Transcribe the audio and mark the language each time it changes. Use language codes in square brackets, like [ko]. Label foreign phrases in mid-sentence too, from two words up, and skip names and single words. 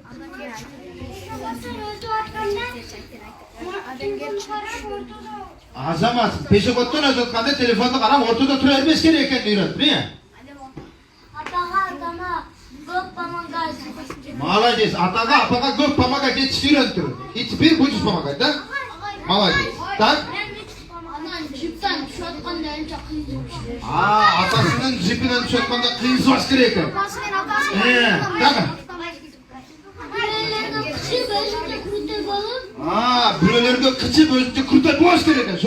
[ky] Азамат, пешеходдон өтүп атканда телефонду карап ортодо тура бербеш керек экенин үйрөндүм, Атага, атама көп помогать. Молодец. Атага, апага көп помогать этишти үйрөндүр. [ru] И теперь будешь помогать, да? Молодец. Так? [ky] Анан жиптен түшүп атканда анча кыйын. Атасынын жипинен түшүп атканда кыйынсыбаш керек экен. Дагы? Бирөөлөргө кычып өзүнчө крутой болуш керек экен.